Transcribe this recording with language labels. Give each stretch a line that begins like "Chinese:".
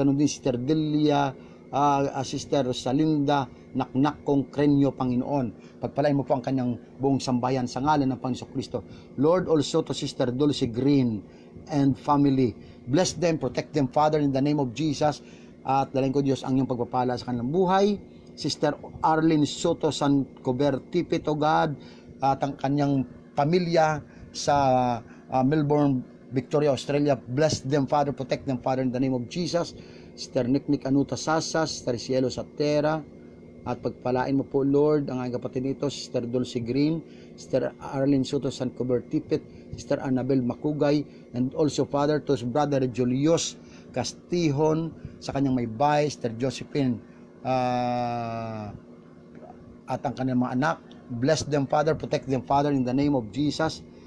Filipino: Ganun din Sister Delia, Sister Salinda Naknak kong Krenyo, Panginoon, pagpalain mo po ang kanyang buong sambayan sa ngalan ng Panginoon Kristo.
English: Lord, also to Sister Dulce Green and family, bless them, protect them, Father, in the name of Jesus.
Filipino: At dalhin ko, Diyos, ang iyong pagpapala sa kanilang buhay.
English: Sister Arlene Soto San Cobertipet, O God,
Filipino: at ang kanyang pamilya sa
English: Melbourne, Victoria, Australia, bless them, Father, protect them, Father, in the name of Jesus.
Filipino: Sister Niknik Anuta Sasa, Sister Cielo Satera, at pagpalain mo po, Lord, ang aking kapatid nito, Sister Dulce Green, Sister Arlene Soto San Cobertipet, Sister Annabel Makugay,
English: and also, Father, to
Filipino: Brother Julius Castihon, sa kanyang may bahay, Sister Josephine, at ang kanyang mga anak,
English: bless them, Father, protect them, Father, in the name of Jesus.